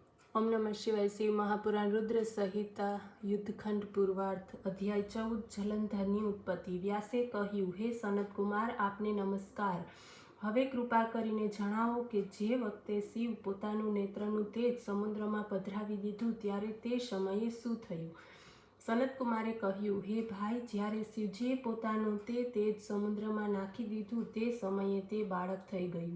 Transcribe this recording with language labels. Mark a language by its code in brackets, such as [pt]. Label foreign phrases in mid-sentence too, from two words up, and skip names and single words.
[sa] ओम नमः शिवाय। [gu] શિવ મહાપુરાણ રુદ્ર સંહિતા યુદ્ધખંડ પૂર્વાર્થ અધ્યાય 14 जलंधરની उत्पत्ति। व्याસે કહ્યું, હે સનતકુમાર, આપને નમસ્કાર। હવે કૃપા કરીને જણાવો કે જે વખતે શિવ પોતાનું નેત્રનું તેજ સમુદ્રમાં પધરાવી દીધું ત્યારે તે સમયે શું થયું? સનતકુમારે કહ્યું, હે ભાઈ, જ્યારે શિવજીએ પોતાનું તે તેજ સમુદ્રમાં નાખી દીધું તે સમયે તે બાળક થઈ ગયું।